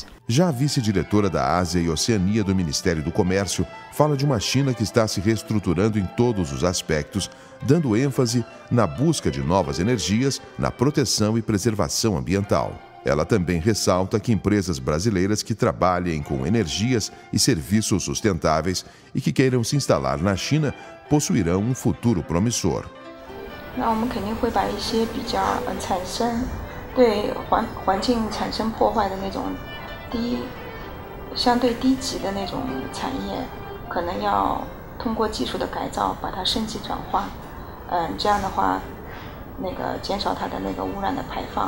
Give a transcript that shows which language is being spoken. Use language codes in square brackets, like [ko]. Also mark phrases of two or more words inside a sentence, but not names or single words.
[pt] Já a vice-diretora da Ásia e Oceania do Ministério do Comércio fala de uma China que está se reestruturando em todos os aspectos, dando ênfase na busca de novas energias, na proteção e preservação ambiental. Ela também ressalta que empresas brasileiras que trabalhem com energias e serviços sustentáveis e que queiram se instalar na China possuirão um futuro promissor. [zh] 那我们肯定会把一些比较产生对环境产生破坏的那种相对低级的那种产业，可能要通过技术的改造把它升级转化，这样的话，减少它的那个污染的排放。